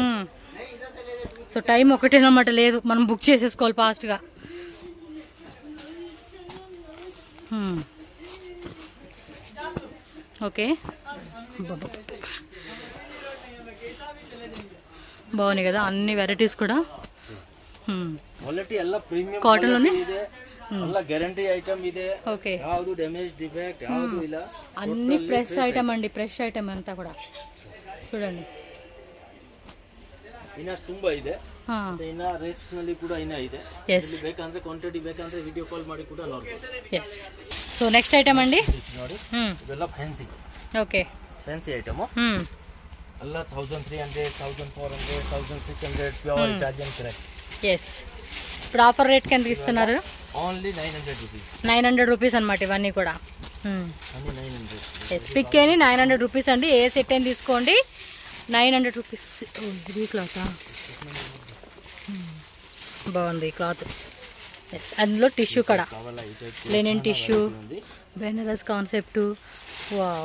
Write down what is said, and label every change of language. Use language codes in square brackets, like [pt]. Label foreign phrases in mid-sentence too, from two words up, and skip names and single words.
[te] సో టైం ఒకటేనమాట లేదు మనం బుక్ చేసేసుకోవాలి ఫాస్ట్ గా ఓకే బాగున్నాయి కదా అన్ని వెరైటీస్ కూడా [kn] క్వాలిటీ ಎಲ್ಲ ಪ್ರೀಮಿಯಂ [te] కాటన్ లోనే [kn] ಇದೆ ಎಲ್ಲ ಗ್ಯಾರಂಟಿ ಐಟಮ್ ಇದೆ [te] ఓకే [kn] ಯಾವುದು [en] damage defect [kn] ಯಾವುದು ಇಲ್ಲ [te] అన్ని [en] fresh item [te] అండి [en] fresh item [te] అంతా కూడా చూడండి [kn] ಇನ್ನ ತುಂಬಾ ಇದೆ ಇನ್ನ ರೇಟ್ಸ್ ನಲ್ಲಿ ಕೂಡ ಇನ್ನ ಇದೆ ಇಲ್ಲಿ ಬೇಕಂದ್ರೆ ಕ್ವಾಂಟಿಟಿ ಬೇಕಂದ್ರೆ [en] video call [kn] ಮಾಡಿ ಕೂಡ ನೋಡಬಹುದು [en] yes so next item [te] అండి [kn] ನೋಡಿ ಇದೆಲ್ಲ ಫ್ಯಾನ್ಸಿ [te] ఓకే [en] fancy item [kn] ಎಲ್ಲ 1300 1400 1600 [en] pure Italian crepe [te] yes ఇప్పుడు [en] offer rate [te] కి ఎంత ఇస్తున్నారు [en] only 900 rupees [te] 900 రూపీస్ అన్నమాట ఇవన్నీ కూడా అన్ని 900 yes పిక్ అని 900 రూపీస్ అండి ఏ సెట్ అయినా తీసుకోండి 900 రూపీస్ ఇది క్లాత్ బాగుంది క్లాత్ అందులో టిష్యూ కూడా [en] linen tissue [te] బెనారస్ కాన్సెప్ట్ వావ్